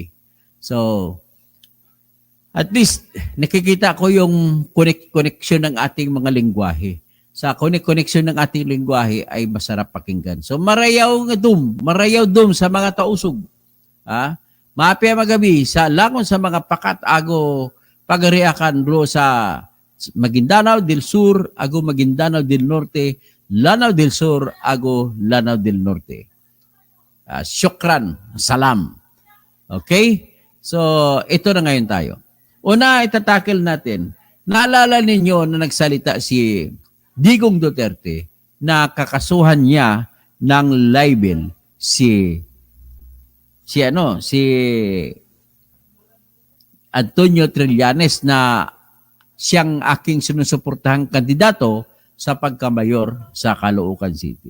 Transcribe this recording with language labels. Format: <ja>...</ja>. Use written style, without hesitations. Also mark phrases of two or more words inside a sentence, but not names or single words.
<tl>So,</tl> <en>at least,</en> <tl>nakikita ko yung connection ng ating mga lingwahe. Sa connection ng ating lingwahe ay masarap pakinggan.</tl> <tsg>So, marayaw dum sa mga tausog.</tsg> <mdh>Ha? Mapia magabi, sa langon sa mga pakat ago pagariakan ro sa Maguindanao del Sur, ago Maguindanao del Norte, Lanao del Sur, ago Lanao del Norte. Syukran, salam. Okay?</mdh> <tl>So, ito na ngayon tayo. Una, itatakil natin. Naalala ninyo na nagsalita si Digong Duterte na kakasuhan niya ng libel si Antonio Trillanes na siyang aking sinusuportahang kandidato sa pagkamayor sa Caloocan City.</tl>